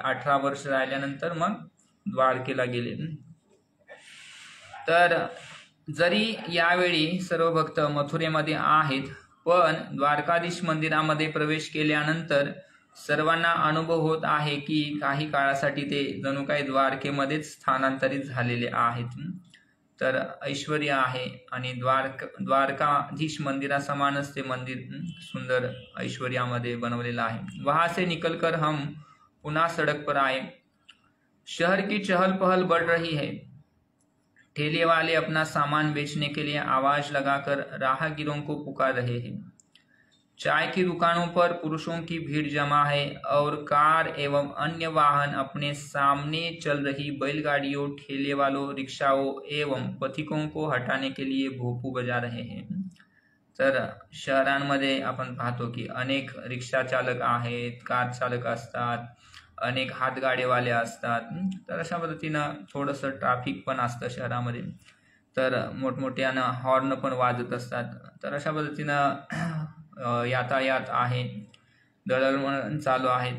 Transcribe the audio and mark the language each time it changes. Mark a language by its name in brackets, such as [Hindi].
[Marathi] 18 वर्ष राहिल्यानंतर मग द्वारकेला गेले. तर जरी यावेळी सर्व भक्त मथुरेमध्ये आहेत, पण द्वारकाधीश मंदिरामध्ये प्रवेश केल्यानंतर सर्वांना अनुभव होत आहे की काही काळासाठी ते जणू काही द्वारकेमध्येच स्थानांतरित झालेले आहेत. तर ऐश्वर्य आहे आणि द्वारकाधीश मंदिरासमानच ते मंदिर सुंदर ऐश्वर्यामध्ये बनवलेलं आहे. [Hindi] वहां से निकलकर हम पुनः सड़क पर आए. शहर की चहल पहल बढ़ रही है. ठेले वाले अपना सामान बेचने के लिए आवाज लगाकर राहगीरों को पुकार रहे हैं. चाय की दुकानों पर पुरुषों की भीड़ जमा है और कार एवं अन्य वाहन अपने सामने चल रही बैलगाड़ियों, ठेले वालों, रिक्शाओं एवं पथिकों को हटाने के लिए भोपू बजा रहे हैं. [Marathi] तर शहरांमध्ये आपण पाहतो की अनेक रिक्षा चालक आहेत, कार चालक असतात, अनेक हातगाडेवाले असतात. तर अशा पद्धतीनं थोडंसं ट्रॅफिक पण असतं शहरामध्ये. तर मोठमोठ्यानं हॉर्न पण वाजत असतात. तर अशा पद्धतीनं यातायात आहे, दळणवळण चालू आहे.